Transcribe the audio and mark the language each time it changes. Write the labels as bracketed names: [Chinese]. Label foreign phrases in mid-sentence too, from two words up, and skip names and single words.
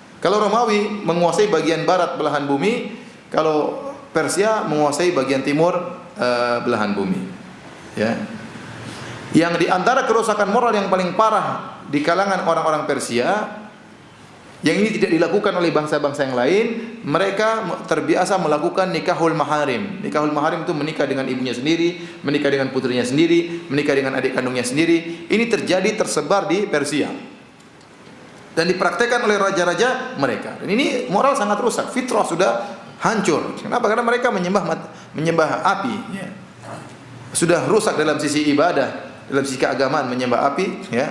[Indonesian] Kalau Romawi menguasai bagian barat belahan bumi, kalau Persia menguasai bagian timur belahan bumi. Ya. Yang di antara kerusakan moral yang paling parah di kalangan orang-orang Persia, yang ini tidak dilakukan oleh bangsa-bangsa yang lain, mereka terbiasa melakukan [Arabic] نكاح المحارم. نكاح المحارم [Indonesian] itu menikah dengan ibunya sendiri, menikah dengan putrinya sendiri, menikah dengan adik kandungnya sendiri. Ini tersebar di Persia dan dipraktekkan oleh raja-raja mereka. Dan ini moral sangat rusak, fitrah sudah hancur. Kenapa? Karena mereka menyembah api, ya. Sudah rusak dalam sisi ibadah, dalam sisi keagamaan menyembah api, ya.